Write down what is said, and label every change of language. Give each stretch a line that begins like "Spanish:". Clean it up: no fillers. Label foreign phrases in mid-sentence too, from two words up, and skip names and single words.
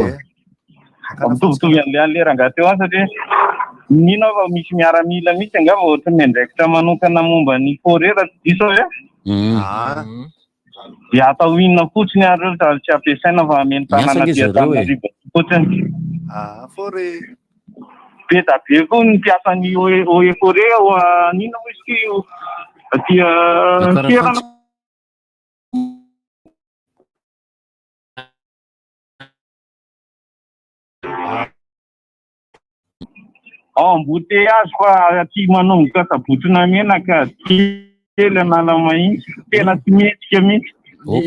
Malagasy: Mitovitovy an'le rangaha teo any satria nino fa misy miaramila mihitsy angamba ohatry ny andraikitra manokana momba ny forêt raha tsy diso hoe. Dia atao inona fotsiny ary reo tsy ampiasaina fa ameny tanàna Antananarivo fotsiny. Forêt. Be da be koa ny mpiasan'ny
French: eaux et forêt
Malagasy: nino moa izy io aty toerana embouteillage fa aty manomboka sabotsina menaka kely anala mahitsy tena tsy mihetsika mihitsy